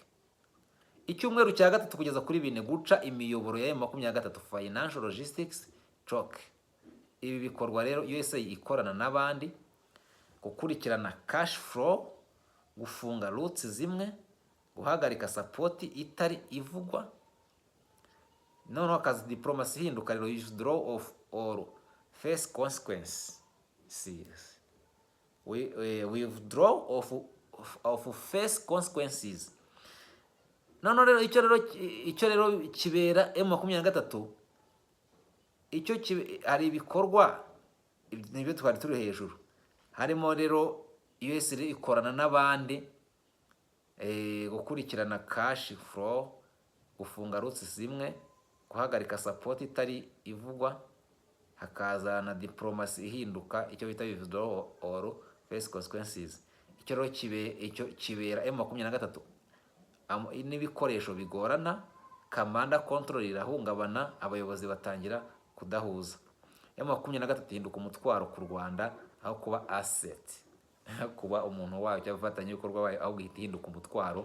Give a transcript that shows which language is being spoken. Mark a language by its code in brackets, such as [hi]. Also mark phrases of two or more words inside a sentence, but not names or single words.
[rw] Icyumweru cya gatatu kugeza kuri 4 guca imiyoboro ya M23 [en] financial logistics choke. [rw] Ibi bikorwa rero USA ikorana n'abandi gukurikirana [en] cash flow, [rw] gufunga routes zimwe, guhagarika support itari ivugwa. Noneho akazi diplomacy hinduka rero [en] withdraw of or face consequence. Serious. Withdraw of face consequences. [rw] None rero icyo rero kibera M23 icyo hari ibikorwa nibyo twari turi hejuru. Harimo rero US ikorana n'abandi gukurikirana [en] cash flow, [rw] gufunga routes zimwe, guhagarika support itari ivugwa, hakazana diplomacy ihinduka icyo bita [en] withdraw or face consequences. [rw] Icyo rero kibera M23 n'ibikoresho bigorana, [en] command control [rw] irahungabana, abayobozi batangira kudahuza. M23 hinduka umutwaro ku Rwanda aho kuba asset, kuba umuntu wayo cyafatanya ibikorwa wayo, aho gihinduka umutwaro.